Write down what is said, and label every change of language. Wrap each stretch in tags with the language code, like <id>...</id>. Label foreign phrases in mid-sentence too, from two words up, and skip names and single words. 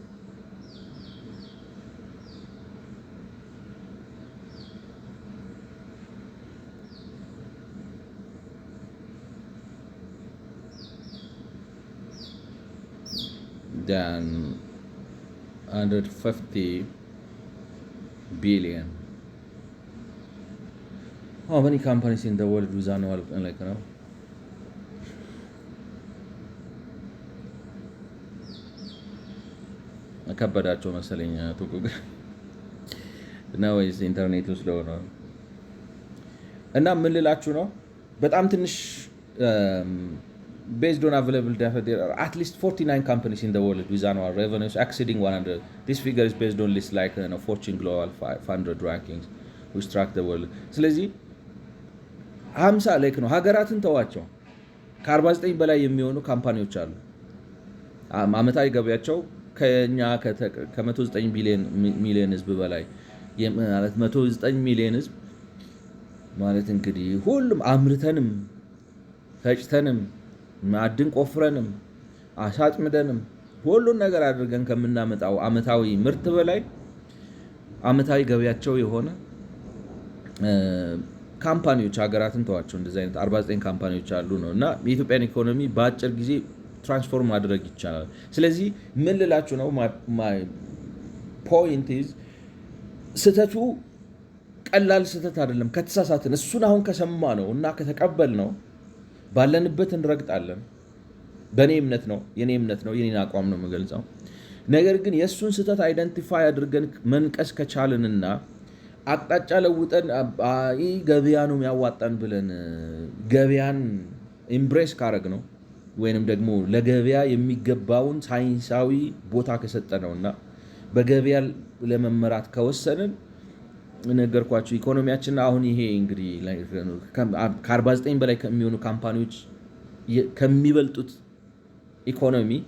<en>than 150 billion. How many companies in the world with annual like now?</en> <am>ከበዳቸው መሰለኝ ቱቁ እና ወይስ ኢንተርኔት ውስጥ ለሆነ እና ምን ልላችሁ ነው በጣም ትንሽ</am> <en>based on available data, there are at least 49 companies in the world with annual revenues exceeding 100. This figure is based on lists like Fortune Global 500 rankings, which track the world.</en> <am>ስለዚህ 50 ላይክ ነው ሀገራትን ተዋቸው ከ49 በላይ የሚሆኑ ካምፓኒዎች አሉ። አመታዊ ገቢያቸው ከኛ ከ109 ሚሊዮን ህዝብ በላይ ማለት 109 ሚሊዮን ህዝብ ማለት እንግዲህ ሁሉም አምርተንም ፈጭተንም ማዕድን ቆፍረንም አሳጥምደንም ሁሉን ነገር አድርገን ከምናመጣው አመታዊ ምርት በላይ አመታዊ ገቢያቸው የሆነ ካምፓኒዎች ሀገራትን ተዋቸው እንደዚህ አይነት 49 ካምፓኒዎች አሉ ነው እና የኢትዮጵያን ኢኮኖሚ በአጭር ጊዜ ትራንስፎርም ማድረግ ይቻላል። ስለዚህ ምን ልላችሁ ነው</am> <en>my point is</en> <am>ስህተቱ ቀላል ስህተት አይደለም። ከተሳሳትን እሱን አሁን ከሰማ ነው እና ከተቀበል ነው ባለንበት እንረግጣለን። በእኔ እምነት ነው የኔን አቋም ነው የምገልጸው። ነገር ግን የእሱን ስህተት አይደንቲፋይ አድርገን መንቀስ ከቻልንና አቅጣጫ ለውጠን ገበያ ነው የሚያዋጣን ብለን ገበያን ኢምብሬስ ካረግ ነው ወይንም ደግሞ ለገበያ የሚገባውን ሳይንሳዊ ቦታ ከሰጠ ነውና በገበያ ለመመራት ከወሰንን ነገርኳችሁ ኢኮኖሚያችን አሁን ይሄ እንግዲህ ከ49 በላይ ከሚሆኑ ካምፓኒዎች ከሚበልጡት ኢኮኖሚ</am>